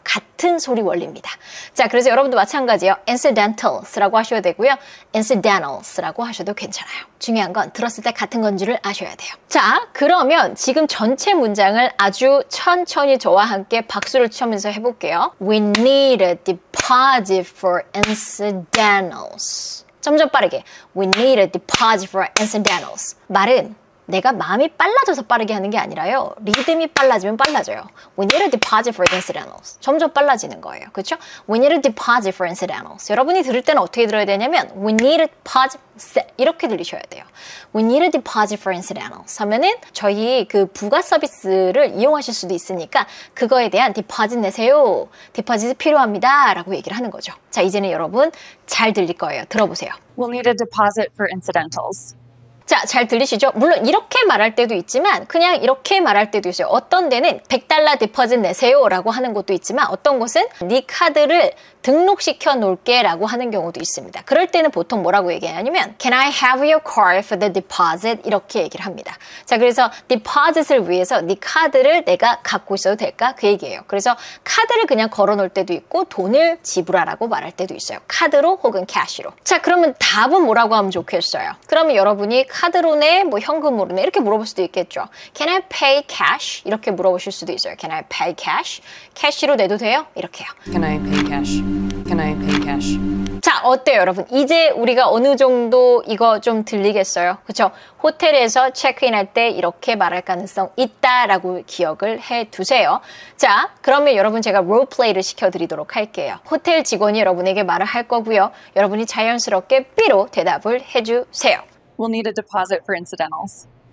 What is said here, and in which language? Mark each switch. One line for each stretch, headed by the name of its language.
Korean: 같은 소리 원리입니다. 자, 그래서 여러분도 마찬가지예요. incidentals라고 하셔야 되고요. incidentals라고 하셔도 괜찮아요. 중요한 건 들었을 때 같은 건지를 아셔야 돼요. 자, 그러면 지금 전체 문장을 아주 천천히 저와 함께 박수를 치면서 해볼게요.
English: We need a deposit for incidentals.
Korean: 점점 빠르게.
English: We need a deposit for incidentals.
Korean: 말은 내가 마음이 빨라져서 빠르게 하는 게 아니라요. 리듬이 빨라지면 빨라져요.
English: We need a deposit for incidentals.
Korean: 점점 빨라지는 거예요. 그렇죠?
English: We need a deposit for incidentals.
Korean: 여러분이 들을 때는 어떻게 들어야 되냐면
English: We need a deposit
Korean: 이렇게 들리셔야 돼요.
English: We need a deposit for incidentals
Korean: 하면은 저희 그 부가 서비스를 이용하실 수도 있으니까 그거에 대한 디파짓 내세요. 디파짓이 필요합니다. 라고 얘기를 하는 거죠. 자, 이제는 여러분 잘 들릴 거예요. 들어보세요.
English: We'll need a deposit for incidentals.
Korean: 자, 잘 들리시죠? 물론 이렇게 말할 때도 있지만 그냥 이렇게 말할 때도 있어요. 어떤 데는 $100 디퍼짓 내세요 라고 하는 것도 있지만 어떤 곳은 네 카드를 등록시켜 놓을게 라고 하는 경우도 있습니다. 그럴 때는 보통 뭐라고 얘기하냐면
English: Can I have your card for the deposit?
Korean: 이렇게 얘기를 합니다. 자, 그래서 디퍼짓을 위해서 네 카드를 내가 갖고 있어도 될까? 그 얘기예요. 그래서 카드를 그냥 걸어 놓을 때도 있고 돈을 지불하라고 말할 때도 있어요. 카드로 혹은 캐시로. 자, 그러면 답은 뭐라고 하면 좋겠어요? 그러면 여러분이 카드로 내, 뭐 현금으로 내 이렇게 물어볼 수도 있겠죠.
English: Can I pay cash?
Korean: 이렇게 물어보실 수도 있어요.
English: Can I pay cash?
Korean: 캐시로 내도 돼요? 이렇게요.
English: Can I pay cash? Can I pay cash?
Korean: 자, 어때요, 여러분? 이제 우리가 어느 정도 이거 좀 들리겠어요? 그렇죠? 호텔에서 체크인할 때 이렇게 말할 가능성 있다라고 기억을 해두세요. 자, 그러면 여러분 제가 롤플레이를 시켜드리도록 할게요. 호텔 직원이 여러분에게 말을 할 거고요. 여러분이 자연스럽게 B로 대답을 해주세요.
English: We'll need a deposit for incidentals.